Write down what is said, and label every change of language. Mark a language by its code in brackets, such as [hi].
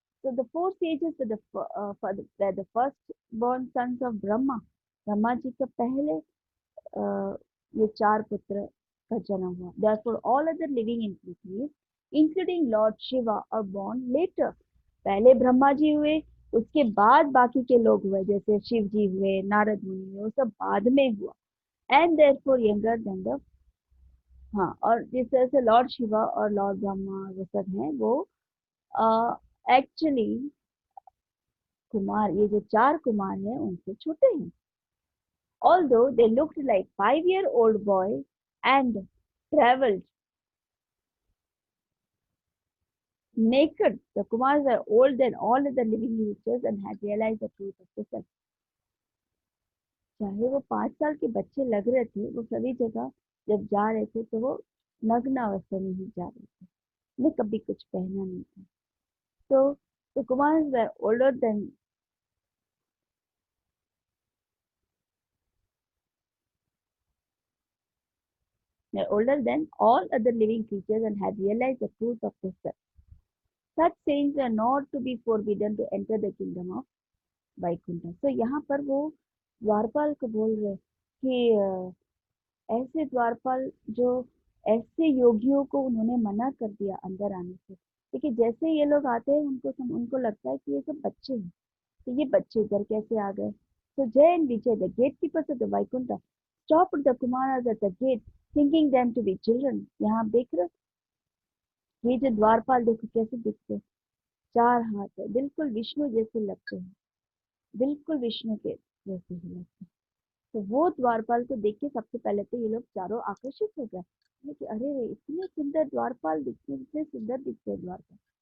[en] So the four sages were were the first born sons of Brahma. [hi] Brahma ji के पहले ये चार पुत्र का जन्म हुआ. [en] Therefore, all other living entities, including Lord Shiva, are born later. [hi] पहले ब्रह्मा जी हुए, उसके बाद बाकी के लोग हुए, जैसे शिव जी हुए, नारद मुनि हुए, वो सब बाद में हुआ. [en] And therefore younger than the, [hi] हाँ, और जिस तरह से लॉर्ड शिवा और लॉर्ड ब्रह्मा वो सब हैं, वो एक्चुअली कुमार, ये जो चार कुमार हैं उनसे छोटे हैं. [en] Although they looked like 5-year-old boy and traveled naked, the Kumars were older than all other living creatures and had realized the truth of the self. [hi] चाहे वो 5 साल के बच्चे लग रहे थे, वो सभी जगह जब जा रहे थे तो वो नग्न अवस्था में ही जा रहे थे, उन्हें कभी कुछ पहना नहीं था. [en] So the Kumars were older than all other living creatures and had realized the truth of the self. Such saints are not to be forbidden to enter the kingdom of Vaikuntha. [hi] So यहाँ पर वो द्वारपाल को बोल रहे कि ऐसे द्वारपाल जो ऐसे योगियों को उन्होंने मना कर दिया अंदर आने से, क्योंकि जैसे ये लोग आते हैं उनको लगता है कि ये सब बच्चे हैं, तो ये बच्चे इधर कैसे आ गए. [en] So Jay and Vijay, the gatekeepers of the Vaikuntha, stopped the Kumaras at the gate, thinking them to be children. [hi] यहाँ आप देख रहे हो, ये जो द्वारपाल देखो कैसे दिखते हैं, 4 हाथ है, बिल्कुल विष्णु जैसे लगते हैं, बिल्कुल विष्णु के जैसे ही लगते हैं. तो वो द्वारपाल को देख के सबसे पहले तो ये लोग चारों आकर्षित हो गए कि अरे रे, इतने सुंदर द्वारपाल दिखते, इतने सुंदर दिखते हैं द्वारपाल.